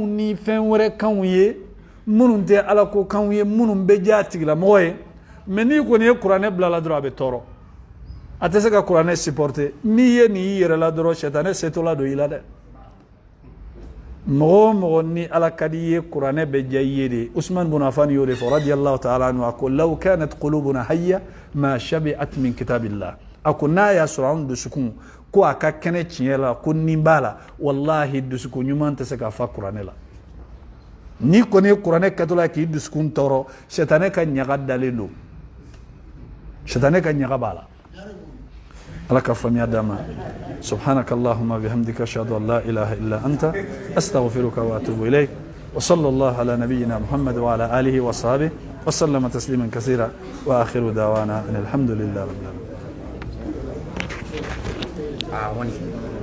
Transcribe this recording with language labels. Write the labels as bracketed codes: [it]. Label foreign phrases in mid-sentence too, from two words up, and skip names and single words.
[bm] ni fɛn wɛrɛ kanw ye minnu tɛ ala ko kanw ye minnu bɛ diya tigilamɔgɔ ye mais n'i kɔni ye kuranɛ bila la dɔrɔn a bɛ tɔɔrɔ a tɛ se ka kuranɛ supporter n'i ye nin y'i yɛrɛ la dɔrɔn sitanɛ setɔla don i la dɛ mɔgɔ o mɔgɔ ni ala ka di ye kuranɛ bɛ diya i ye de Usman bin Affan y'o de fɔ [ar] رضي الله تعالى عنه [bm] a ko [ar] لو كانت قلوبنا حية ما شبعت من كتاب الله [bm] a ko n'a y'a sɔrɔ anw dusukun ko a ka kɛnɛ tiɲɛ la ko nin b'a la wallahi dusukun ɲuman tɛ se ka fa kuranɛ la ni kɔni ye kuranɛ kɛtɔla k'i dusukun tɔɔrɔ sitanɛ ka ɲaga dalen don sitanɛ ka ɲaga b'a la ala ka faamuya d'an ma [ar] سبحانك اللهم بحمدك أشهد أن لا إله إلا أنت أستغفرك وأتوب إليك وصلى الله على نبينا محمد وعلى آله وصحبه وسلم تسليما كثيرا وآخر دعوانا الحمد لله رب العالمين